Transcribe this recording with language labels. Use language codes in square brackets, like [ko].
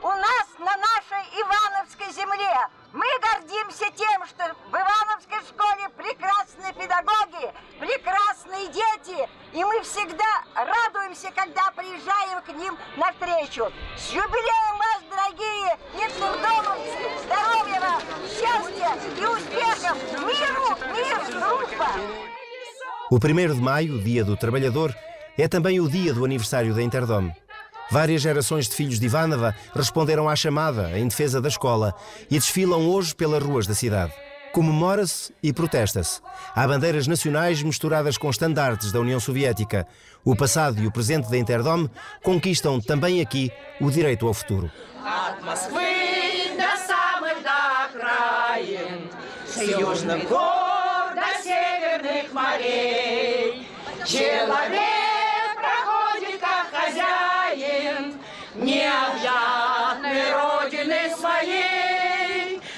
[ru] у нас на нашей Ивановской земле. Мы гордимся тем, что в Ивановской школе прекрасные педагоги, прекрасные дети, и мы всегда радуемся, когда приезжаем к ним навстречу. С юбилеем вас, дорогие интердомовцы! Здоровья вам, счастья и успехов! Мир, дружба! [pt] O 1º de maio, Dia do Trabalhador, é também o dia do aniversário da Interdom. Várias gerações de filhos de Ivánova responderam à chamada em defesa da escola e desfilam hoje pelas ruas da cidade. Comemora-se e protesta-se. Há bandeiras nacionais misturadas com estandartes da União Soviética. O passado e o presente da Interdom conquistam também aqui o direito ao futuro. [ru] От Москвы до самых до окраин, с южных гор до северных морей. Человек проходит как хозяин необъятной родины своей.